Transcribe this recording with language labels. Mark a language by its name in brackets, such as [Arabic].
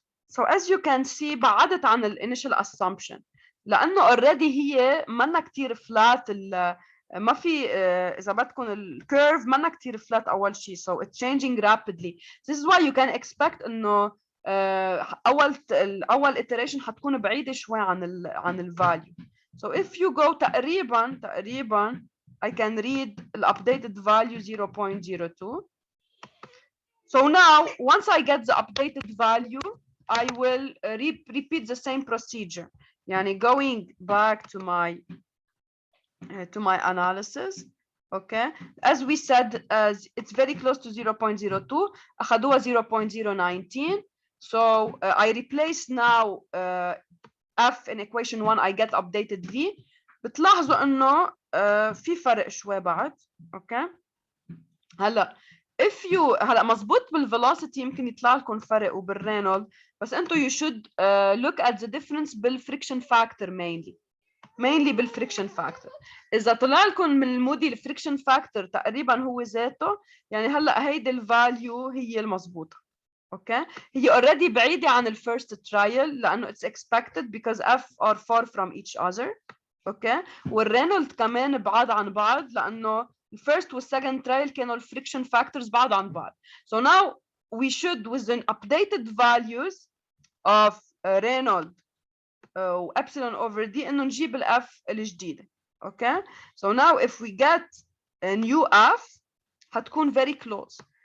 [English] So as you can see [Arabic] بعدت عن الانيشال [English] assumption [Arabic] لأنه [English] already [Arabic] هي منا كتير [English] flat. [Arabic] ما في إذا بدكم الكيرف منا كتير [English] flat [Arabic] أول شيء. [English] So it's changing rapidly. This is why you can expect [Arabic] إنه اول iteration حتكون بعيده شوي عن الفاليو. [English] So if you go [Arabic] تقريبا [English] I can read the updated value 0.02. So now once I get the updated value I will repeat the same procedure. يعني going back to my analysis. Okay, as we said, it's very close to 0.02. [Arabic] أخذوها [English] 0.019. So I replace now F in equation 1. I get updated V. [Arabic] بتلاحظوا إنه في فرق شوي بعد. [English] Okay. [Arabic] هلا [English] if you [Arabic] هلا مزبوط بالvelocity يمكن يطلع لكم فرق وبالرينولد، بس أنتوا [English] you should look at the difference [Arabic] بالfriction factor mainly بالفريكشن فاكتور. اذا طلع لكم من المودي الفريكشن فاكتور تقريبا هو ذاته، يعني هلا هيدي الفاليو هي المضبوطه. اوكي، هي already بعيده عن الفيرست ترايل لانه [English] it's expected because F are far from each other. [Arabic] اوكي، والرينولد كمان بعاد عن بعض لانه الفيرست والسكند ترايل كانوا الفريكشن فاكتورز بعاد عن بعض. [English] So now we should with the updated values of Reynolds وابسلون over D [Arabic] انه نجيب الاف الجديده. [English] okay, so now if we get a new f [Arabic] هتكون [English] very close.